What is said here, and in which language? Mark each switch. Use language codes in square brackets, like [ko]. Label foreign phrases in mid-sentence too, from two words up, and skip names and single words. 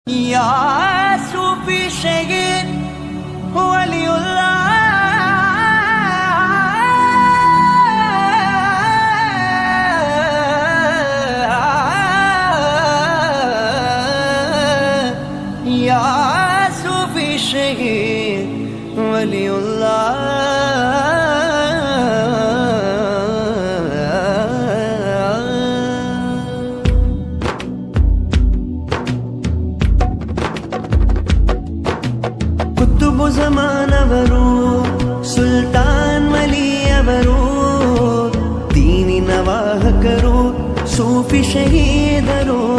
[ar] يا صوفي شهيد ولي الله يا صوفي شهيد ولي الله [kn] ಕುತುಬು ಜಮಾನವರು ಸುಲ್ತಾನ್ ವಲಿಯವರು ದೀನಿನ ವಾಹಕರು ಸೂಫಿ ಶಹೀದರು